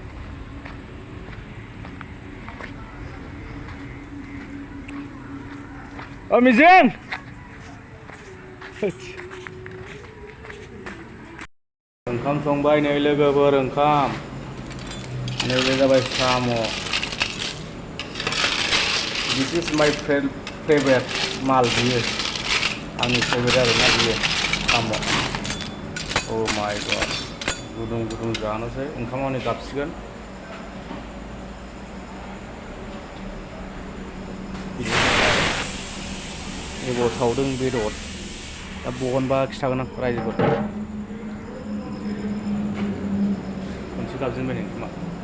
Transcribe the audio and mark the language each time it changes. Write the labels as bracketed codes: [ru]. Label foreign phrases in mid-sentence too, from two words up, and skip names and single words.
[brx] मिजिं ओंखाम संबाय नै लोगोफोर ओंखाम नैबे जाबाय साम' [en] this is my favourite [brx] माल बियो आंनि फेभरेट आरोना बियो साम' [en] oh my god [brx] गुदुं जानोसै ओंखामा नै गाबसिगोन एबाव सावदों बेदर दा बहनबा खिथागोन आं रायजोफोरखौ खनसे गाबजेनबाय नै ओंखामा